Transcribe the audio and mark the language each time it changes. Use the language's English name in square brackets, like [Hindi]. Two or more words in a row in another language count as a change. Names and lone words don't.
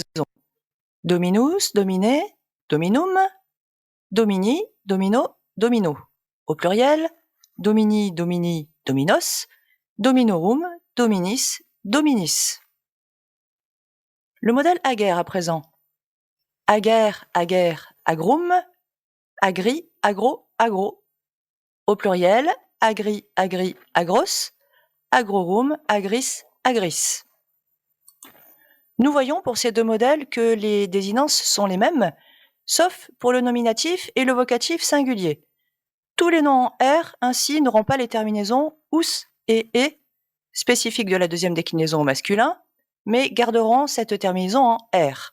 [Latin] Dominus, Domine, Dominum, Domini, Domino, Domino. [French] Au pluriel, [Latin] Domini, Domini, Dominos, Dominorum, Dominis, Dominis. [French] Le modèle ager à présent. [Latin] Ager, ager, agrum, agri, agro, agro. [French] Au pluriel, [Latin] agri, agri, agros, agrorum, agris, agris. [French] Nous voyons pour ces deux modèles que les désinences sont les mêmes, sauf pour le nominatif et le vocatif singulier. Tous les noms en R ainsi n'auront pas les terminaisons ous et e, spécifiques de la deuxième déclinaison au masculin, mais garderont cette terminaison en R.